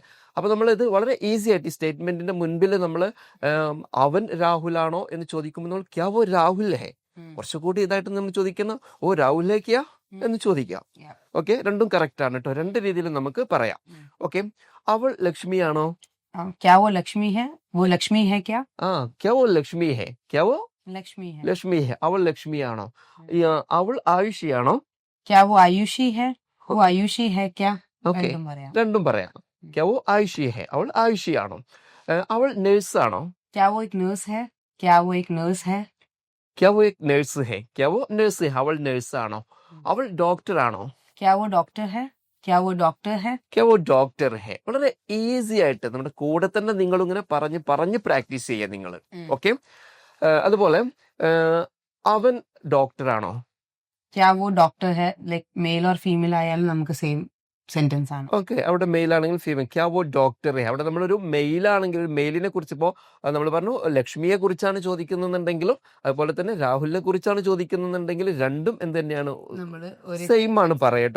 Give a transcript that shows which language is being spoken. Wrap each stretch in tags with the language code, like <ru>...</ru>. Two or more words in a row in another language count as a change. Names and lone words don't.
<ml>അപ്പൊ നമ്മൾ ഇത് വളരെ ഈസി ആയിട്ട് ഈ സ്റ്റേറ്റ്മെന്റിന്റെ മുൻപിൽ നമ്മൾ അവൻ രാഹുലാണോ എന്ന് ചോദിക്കുമ്പോൾ നമ്മൾ</ml> <hi>क्या वो राहुल है,</hi> <ml>കുറച്ചുകൂടി ഇതായിട്ട് നമ്മൾ ചോദിക്കുന്ന</ml> <hi>ओ राहुल है क्या</hi> <ml>എന്ന് ചോദിക്കാം. ഓക്കെ, രണ്ടും കറക്റ്റ് ആണ് കേട്ടോ. രണ്ട് രീതിയിൽ നമുക്ക് പറയാം. ഓക്കെ, അവൾ ലക്ഷ്മിയാണോ?</ml> <hi>क्या वो लक्ष्मी है? वो लक्ष्मी है क्या? क्या वो लक्ष्मी है? क्या वो लक्ष्मी है.</hi> <ml>അവൾ ലക്ഷ്മിയാണോ? അവൾ ആയുഷിയാണോ?</ml> <hi>क्या वो आयुषी है? वो आयुषी है क्या?</hi> <ml>ഓക്കെ, രണ്ടും പറയാം.</ml> <hi>क्या वो आयुषी है,</hi> <ml>അവൾ ആയുഷിയാണോ? അവൾ നേഴ്സ് ആണോ?</ml> <hi>क्या वो एक नर्स है? क्या वो एक नर्स है? क्या वो एक नर्स है? क्या वो नर्स है,</hi> <ml>അവൾ നേഴ്സ് ആണോ? അവൾ ഡോക്ടർ ആണോ?</ml> <hi>क्या वो डॉक्टर है? क्या वो डॉक्टर है? क्या वो डॉक्टर है.</hi> <ml>വളരെ ഈസി ആയിട്ട് നമ്മുടെ കൂടെ തന്നെ നിങ്ങൾ ഇങ്ങനെ പറഞ്ഞ് പ്രാക്ടീസ് ചെയ്യുക നിങ്ങൾ. ഓക്കെ, അതുപോലെ അവൻ ഡോക്ടർ ആണോ?</ml> <hi>क्या वो डॉक्टर है,</hi> <en>like male or female</en> <ml>ആയാലും നമുക്ക്</ml> <en>same sentence</en> <ml>ആണ്. ഓക്കെ, അവിടെ മെയിൽ ആണെങ്കിൽ ഫീമെയിൽ.</ml> <hi>क्या वो डॉक्टर है,</hi> <ml>അവിടെ നമ്മളൊരു മെയിലാണെങ്കിൽ മെയിലിനെ കുറിച്ച് ഇപ്പോൾ നമ്മൾ പറഞ്ഞു ലക്ഷ്മിയെ കുറിച്ചാണ് ചോദിക്കുന്നുണ്ടെങ്കിലും അതുപോലെ തന്നെ രാഹുലിനെ കുറിച്ചാണ് ചോദിക്കുന്നുണ്ടെങ്കിൽ രണ്ടും എന്ത് തന്നെയാണ്, സെയിം ആണ് പറയട്ടോ.</ml>